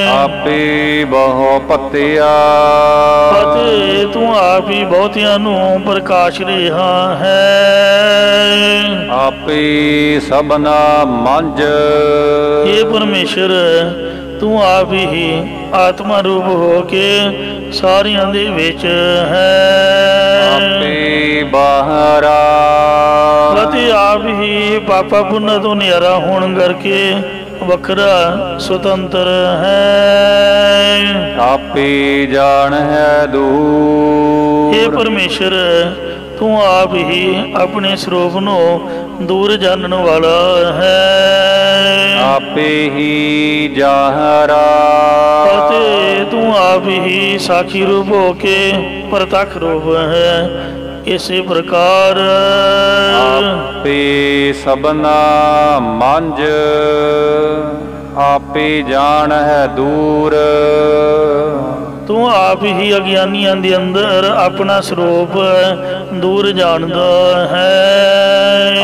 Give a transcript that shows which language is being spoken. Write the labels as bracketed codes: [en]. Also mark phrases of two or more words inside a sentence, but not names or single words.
[pa] ਆਪੇ ਬਹੁ ਪਤੀਆ ਤੂ ਆਪ ਹੀ ਬਹੁਤੀਆਂ ਨੂ ਪ੍ਰਕਾਸ਼ ਰਹਾ ਹੈ। ਆਪੇ ਸਭਨਾ ਮੰਝ ਹੇ ਪਰਮੇਸ਼ਵਰ, ਤੂ ਆਪ ਹੀ ਆਤਮਾ ਰੂਪ ਹੋ ਕੇ ਸਾਰੀਆਂ ਦੇ ਵਿਚ ਹੈ। ਆਪੇ ਬਾਹਰਾ ਅਤੇ ਆਪ ਹੀ ਪਾਪਾ ਪੁੰਨ ਤੋਂ ਨਿਆਰਾ ਹੋਣ ਕਰਕੇ ਵੱਖਰਾ ਸੁਤੰਤਰ ਹੈ। ਆਪੇ ਜਾਨ ਹੈ ਦੂਰ ਹੇ ਪਰਮੇਸ਼ਵਰ, ਤੂੰ ਆਪ ਹੀ ਆਪਣੇ ਸਰੂਪ ਨੂੰ ਦੂਰ ਜਾਣਨ ਵਾਲਾ ਹੈ। ਆਪੇ ਹੀ ਜਾਹਰਾ ਅਤੇ ਤੂੰ ਆਪ ਹੀ ਸਾਖੀ ਰੂਪ ਹੋ ਕੇ ਪ੍ਰਤੱਖ ਰੂਪ ਹੈ। [hi] इसी प्रकार [pa] ਆਪੇ ਸਭਨਾ ਮੰਝ ਆਪੇ ਜਾਨ ਹੈ ਦੂਰ [hi] तू आप ही अज्ञानियों के अंदर अपना स्वरूप दूर जानता है।